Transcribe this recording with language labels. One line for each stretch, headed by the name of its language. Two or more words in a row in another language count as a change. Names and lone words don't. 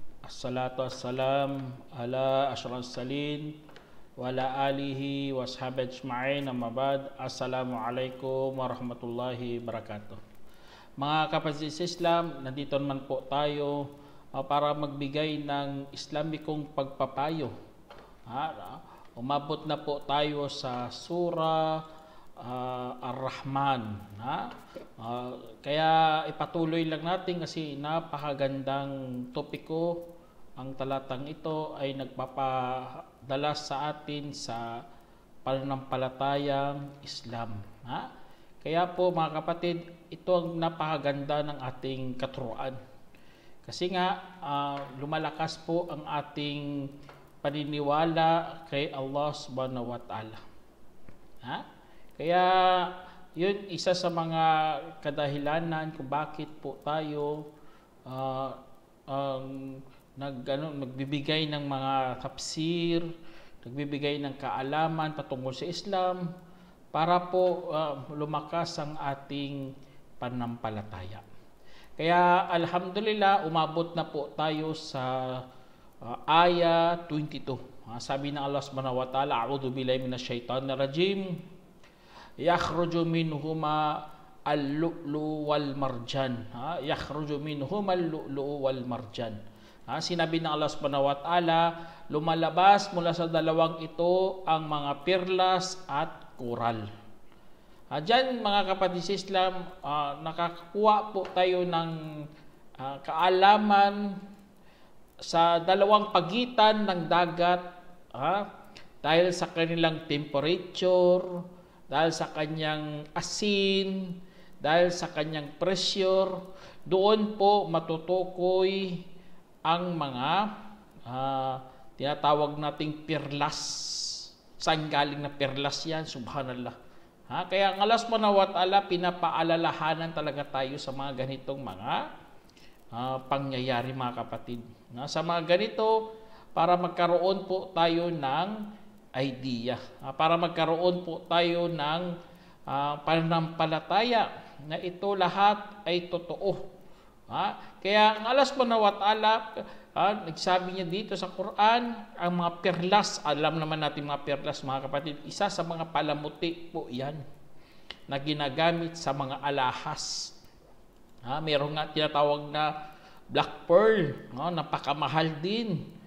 Arabic: الصلاة والسلام على أشرف المرسلين وعلى آله وصحبه أجمعين أما بعد. السلام عليكم ورحمة الله وبركاته.
Filipino: Mga kapatid sa Islam, nandito naman po tayo para magbigay ng Islamikong pagpapayo. Umabot na po tayo sa Surah Ar-Rahman. Kaya ipatuloy lang natin kasi napakagandang topiko. Ang talatang ito ay nagpapadala sa atin sa pananampalatayang Islam. Kaya po mga kapatid, ito ang napakaganda ng ating katuruan. Kasi nga lumalakas po ang ating paniniwala kay Allah
Arabic: سبحانه وتعالى.
Filipino: Kaya yun isa sa mga kadahilanan kung bakit po tayo nagbibigay ng mga tafsir, nagbibigay ng kaalaman patungkol sa Islam para po lumakas ang ating pananampalataya. Kaya alhamdulillah, umabot na po tayo sa aya 22. Sabi ng
Arabic: Allah سبحانه وتعالى أعوذ بالله من الشيطان الرجيم يخرج منهما اللؤلؤ والمرجان. يخرج منهما اللؤلؤ والمرجان.
Filipino: Sinabi ng Allah
Arabic: سبحانه وتعالى,
Filipino: lumalabas mula sa dalawang ito ang mga perlas at koral. Diyan mga kapatid sa Islam, nakakuha po tayo ng kaalaman sa dalawang pagitan ng dagat, dahil sa kanilang temperature, dahil sa kanyang asin, dahil sa kanyang pressure. Doon po matutukoy ang mga tinatawag nating perlas. Saan galing na perlas yan? Subhanallah. Kaya ang Allah
Arabic: سبحانه وتعالى,
Filipino: pinapaalalahanan talaga tayo sa mga ganitong mga pangyayari mga kapatid. Sa mga ganito, para magkaroon po tayo ng idea, para magkaroon po tayo ng pananampalataya na ito lahat ay totoo. Kaya ang Allah
Arabic: سبحانه وتعالى,
Filipino: nagsabi niya dito sa Quran, ang mga perlas, alam naman natin mga perlas mga kapatid, isa sa mga palamuti po yan na ginagamit sa mga alahas. Meron nga tinatawag na
English: black pearl,
Filipino: napakamahal din.